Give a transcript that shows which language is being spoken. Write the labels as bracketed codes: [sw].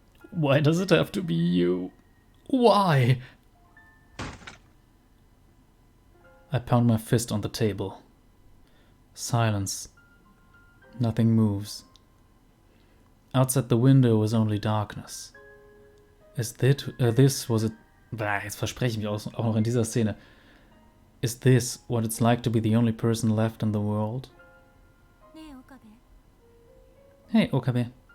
[en] Why does it have to be you? Why? I pound my fist on the table. Silence. Nothing moves. Outside the window was only darkness. Was it... [de] Jetzt verspreche ich mich auch noch in dieser Szene. [en] Is this what it's like to be the only person left in the world? Hey, Okabe.